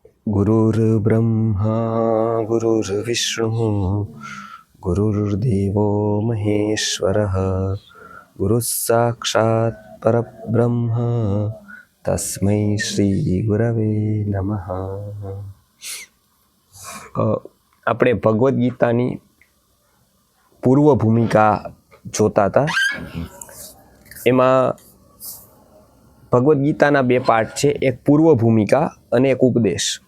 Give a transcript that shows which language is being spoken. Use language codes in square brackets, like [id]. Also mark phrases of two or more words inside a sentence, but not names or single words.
[sa] गुरुर्ब्रह्मा गुरुर्विष्णुः गुरुर्देवो महेश्वरः गुरुः साक्षात् परब्रह्म तस्मै श्री गुरवे नमः। [gu] આપણે ભગવદ્ ગીતાની પૂર્વ ભૂમિકા જોતા હતા। એમાં ભગવદ્ ગીતાના બે પાર્ટ છે, એક પૂર્વ ભૂમિકા અને એક ઉપદેશ।